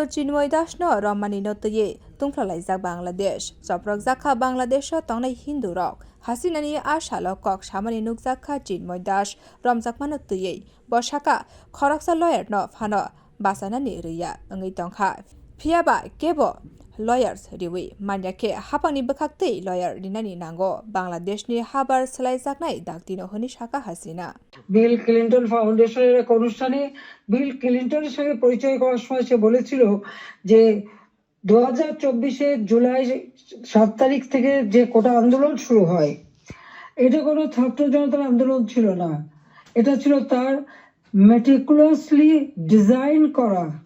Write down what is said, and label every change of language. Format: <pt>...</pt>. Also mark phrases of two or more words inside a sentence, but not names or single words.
<trp>Chinmoy Das no Ramani no tuye tungflalaijak Bangladesh Chaprok jakha Bangladesh tongnai Hindu rok Hasina ni ashalo kok samani nukjakha Chinmoy Das Ramjakmano tuye bosaka khoraksa lawyer no phano basanani riya ngai tongkha phiaba kebo lawyers riwi manyake hapangni bkhakte lawyer rinani nango Bangladesh ni habar salaijaknai daktino honi shaka Hasina</trp> <bn>বিল ক্লিনটন ফাউন্ডেশনের এক অনুষ্ঠানে বিল ক্লিনটনের সঙ্গে পরিচয় করার সময় সে বলেছিল যে 2024 জুলাই 7 তারিখ থেকে যে কোটা আন্দোলন শুরু হয় এটা কোনো ছাত্র জনতার আন্দোলন ছিল না এটা ছিল তার</bn> <en>meticulously design</en> <bn>করা</bn>